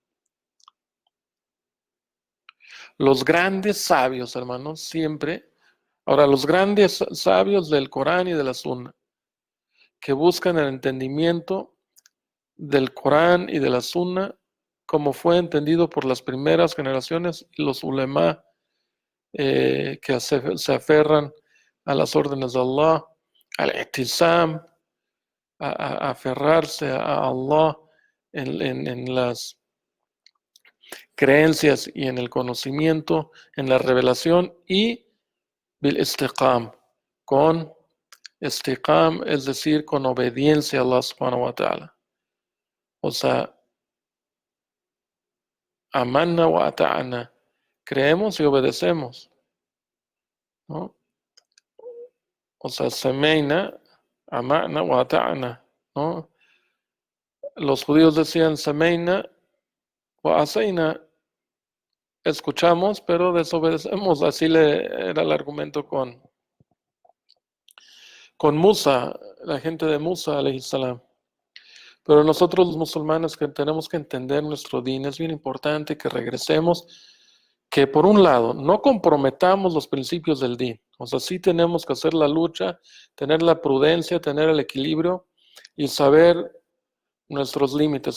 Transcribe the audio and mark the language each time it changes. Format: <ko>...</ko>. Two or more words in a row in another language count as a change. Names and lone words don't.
<es>Los grandes sabios, hermanos, siempre, ahora los grandes sabios del Corán y de la Sunna, que buscan el entendimiento del Corán y de la Sunna como fue entendido por las primeras generaciones y los ulema que se aferran a las órdenes de Allah, al i'tisam, a aferrarse a Allah en las creencias y en el conocimiento, en la revelación, y</es> <ar>بالاستقامة,</ar> <es>con istiqam, es decir, con obediencia a Allah</es> <ar>سبحانه وتعالى.</ar> <es>O sea,</es> <ar>آمنا وأطعنا,</ar> <es>creemos y obedecemos, ¿no? O sea,</es> <ar>سمعنا آمنا وأطعنا,</ar> <es>¿no? Los judíos decían</es> <ar>سمعنا وعصينا,</ar> <es>escuchamos pero desobedecemos. Así era el argumento con Musa, la gente de Musa,</es> <ar>عليه السلام.</ar> <es>Pero nosotros los musulmanes que tenemos que entender nuestro din, es bien importante que regresemos, que por un lado no comprometamos los principios del din. O sea, sí tenemos que hacer la lucha, tener la prudencia, tener el equilibrio y saber nuestros límites.</es>